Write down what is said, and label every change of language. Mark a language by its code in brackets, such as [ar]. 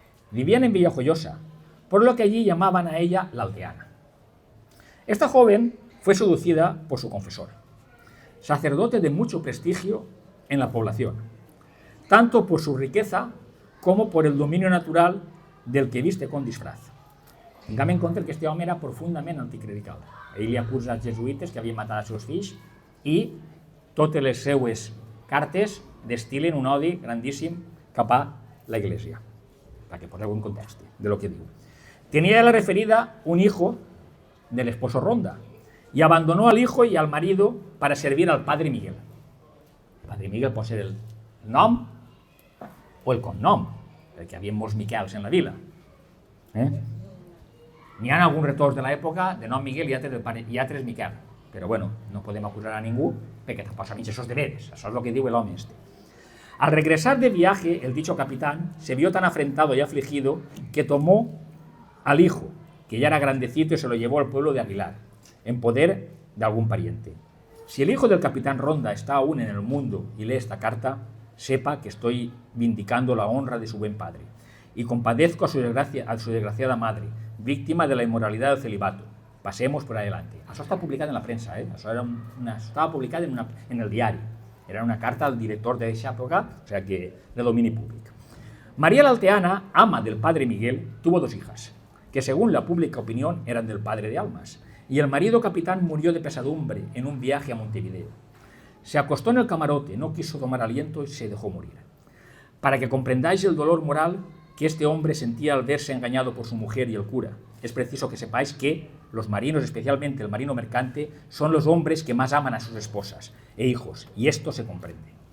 [es] Vivían en Villajoyosa, por lo que allí llamaban a ella la Alteana. Esta joven fue seducida por su confesor, sacerdote de mucho prestigio en la población, tanto por su riqueza como por el dominio natural del que viste con disfraz. [ca] Tinguem en compte que este home era profundament anticlerical. Ell li acusa als jesuïtes que havien matat els seus fills i totes les seues cartes destilen un odi grandíssim cap a la Iglesia, [es] para que [ca] poseu en context de lo que diu. [es] Tenía la referida un hijo del esposo Ronda y abandonó al hijo y al marido para servir al padre Miguel. [ca] El padre Miguel pot ser el nom o el cognom, perquè hi havia molts Miquels en la vila. N'hi ha alguns retorns de l'època de nom Miguel i altres Miquel, però bueno, no podem acusar a ningú perquè tampoc sabem això és de veres, això és el que diu l'home este. [es] Al regresar de viaje, el dicho capitán se vio tan afrentado y afligido que tomó al hijo, que ya era grandecito, y se lo llevó al pueblo de Aguilar, en poder de algún pariente. Si el hijo del capitán Ronda está aún en el mundo y lee esta carta, sepa que estoy vindicando la honra de su buen padre y compadezco a su desgraciada madre, víctima de la inmoralidad del celibato. Pasemos por adelante. [ca] Això està publicat en la premsa, això estava publicat en el diari. [es] Era una carta al director de esa época, o sea que de dominio público. María la Alteana, ama del padre Miguel, tuvo dos hijas, que según la pública opinión eran del padre de Almas, y el marido capitán murió de pesadumbre en un viaje a Montevideo. Se acostó en el camarote, no quiso tomar aliento y se dejó morir. Para que comprendáis el dolor moral que este hombre sentía al verse engañado por su mujer y el cura, es preciso que sepáis que los marinos, especialmente el marino mercante, son los hombres que más aman a sus esposas e hijos, y esto se comprende.